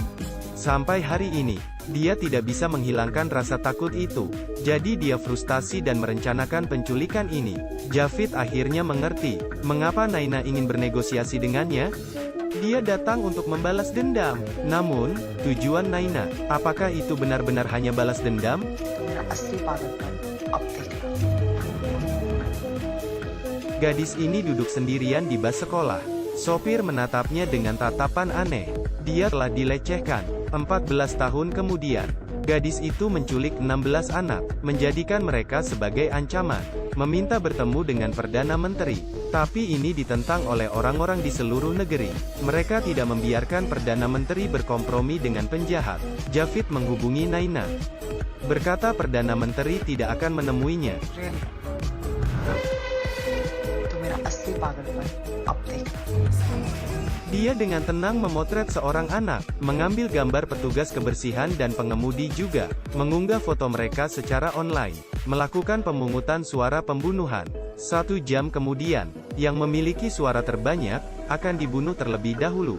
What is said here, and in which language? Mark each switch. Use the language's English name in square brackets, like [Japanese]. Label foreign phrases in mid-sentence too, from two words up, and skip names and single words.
[Indonesian] Sampai hari ini, dia tidak bisa menghilangkan rasa takut itu. Jadi dia frustasi dan merencanakan penculikan ini. Javid akhirnya mengerti, mengapa Naina ingin bernegosiasi dengannya. Dia datang untuk membalas dendam. Namun, tujuan Naina, apakah itu benar-benar hanya balas dendam? [Hindi] तो मेरा असली पागलपन अब देखना। [Indonesian] Gadis ini duduk sendirian di bas sekolah. Sopir menatapnya dengan tatapan aneh. Dia telah dilecehkan. 14 tahun kemudian, gadis itu menculik 16 anak, menjadikan mereka sebagai ancaman, meminta bertemu dengan Perdana Menteri. Tapi ini ditentang oleh orang-orang di seluruh negeri. Mereka tidak membiarkan Perdana Menteri berkompromi dengan penjahat. Javid menghubungi Naina. Berkata Perdana Menteri tidak akan menemuinya. [English] Really? [Hindi] तो मेरा असली पागलपन अब देखना। [Indonesian] Dia dengan tenang memotret seorang anak, mengambil gambar petugas kebersihan dan pengemudi juga, mengunggah foto mereka secara online, melakukan pemungutan suara pembunuhan. 1 jam kemudian, yang memiliki suara terbanyak, akan dibunuh terlebih dahulu.